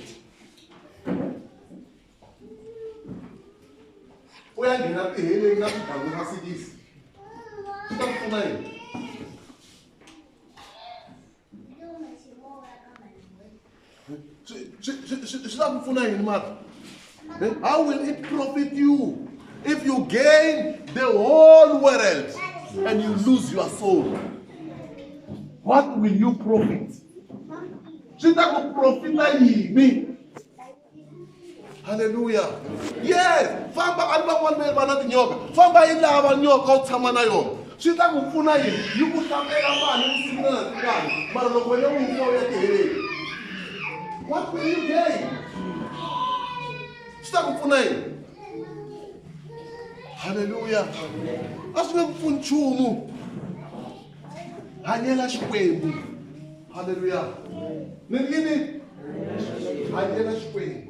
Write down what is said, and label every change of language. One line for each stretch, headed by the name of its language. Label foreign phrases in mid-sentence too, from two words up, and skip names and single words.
Tsonga: u ya nghena tiheleni na swiganga swa 6 swi ta pfuna yini swi ta ku pfuna yini mara
English: how will it profit you if you gain the whole world and you lose your soul? What will you profit?
Tsonga: Swi ta ku profita yini? Hallelujah. Yes, famba ani van'wana va na tinyoka. Famba yi lava nyoka u tshama na yona. Swi ta ku pfuna yini? Yi ku hlambela mali vusiku na nhlekani. Mara loko wena u fa u ya tiheleni.
English: What will you gain?
Tsonga: Swi ta ku pfuna yini? Hallelujah. A swi nge ku pfuni nchumu. Hanyela xikwembu. Hallelujah. Ni yini? Hanyela xikwembu.